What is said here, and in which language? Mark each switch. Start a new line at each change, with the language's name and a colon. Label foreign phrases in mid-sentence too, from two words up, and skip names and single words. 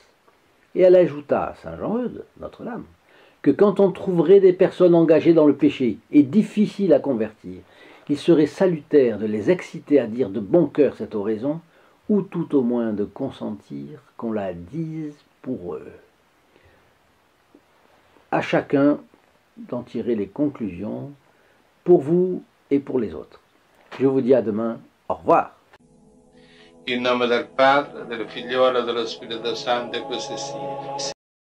French: Et elle ajouta, Saint Jean-Eudes, Notre-Dame, que quand on trouverait des personnes engagées dans le péché et difficiles à convertir, il serait salutaire de les exciter à dire de bon cœur cette oraison, ou tout au moins de consentir qu'on la dise pour eux. À chacun d'en tirer les conclusions, pour vous et pour les autres. Je vous dis à demain, au revoir.
Italian: In nome del Padre, del Figliolo e dello Spirito Santo, e così sia.